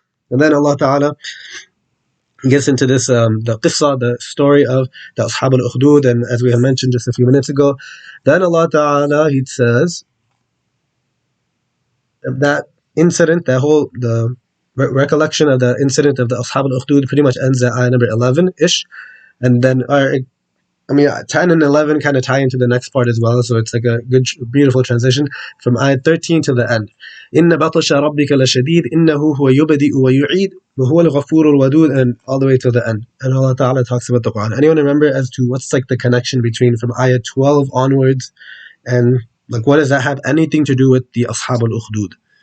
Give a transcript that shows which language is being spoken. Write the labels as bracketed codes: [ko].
[en] And then Allah Ta'ala gets into this, the qissa, the story of the Ashab al-Ukhdud, and as we have mentioned just a few minutes ago, then Allah Ta'ala, He says that incident, the recollection of the incident of the Ashab al-Ukhdud pretty much ends at ayah number 11-ish, and then 10 and 11 kind of tie into the next part as well, so it's like a good, beautiful transition from ayat 13 to the end. [ar] إِنَّ بَطْشَ رَبِّكَ لَشَدِيدٌ إِنَّهُ هُوَ يُبْدِئُ وَيُعِيدُ وَهُوَ الْغَفُورُ الْوَدُودُ, [en] and all the way to the end. And Allah Ta'ala talks about the Quran. Anyone remember as to what's like the connection between from ayat 12 onwards, and like what does that have anything to do with the Ashab al-Ukhdud?